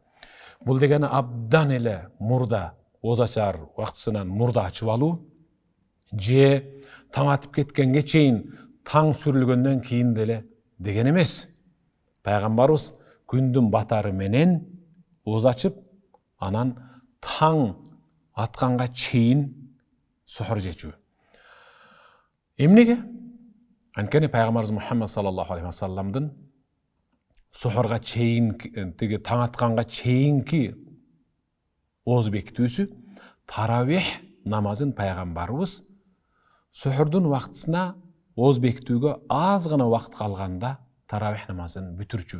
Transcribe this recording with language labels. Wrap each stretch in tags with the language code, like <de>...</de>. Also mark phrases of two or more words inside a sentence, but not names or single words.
<ky>Бул дегени абдан эле мурда, ооз ачар убактысынан мурда ачып алуу, же таң атып кеткенге чейин таң сүрүлгөндөн кийин деле деген эмес. Пайгамбарыбыз күндүн батары менен ооз ачып, анан таң атканга чейин сухур жечүү. Эмнеге? Анткени Пайгамбарыбыз Мухаммад</ky> <ar>صلى الله عليه وسلم</ar> <ky>сухурга чейин, таң атканга чейинки ооз бекитүүсү, таравих намазын пайгамбарыбыз сухурдун убактысына ооз бекитүүгө аз гана убакыт калганда таравих намазын бүтүрчү.</ky>